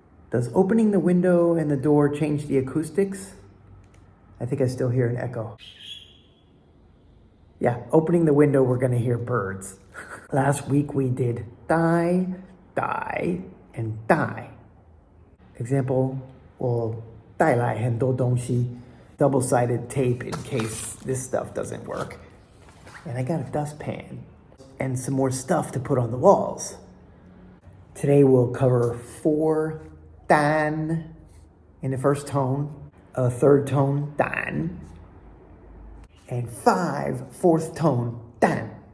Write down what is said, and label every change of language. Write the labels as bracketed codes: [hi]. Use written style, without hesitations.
[en] Does opening the window and the door change the acoustics? I think I still hear an echo. Yeah, opening the window, we're going to hear birds. Last week we did die, die, and die. [zh] Example, 我带来很多东西. [en] Double-sided tape in case this stuff doesn't work. And I got a dustpan and some more stuff to put on the walls. Today we'll cover 4 dan in the first tone, a third tone dan, and 5 fourth tone dan.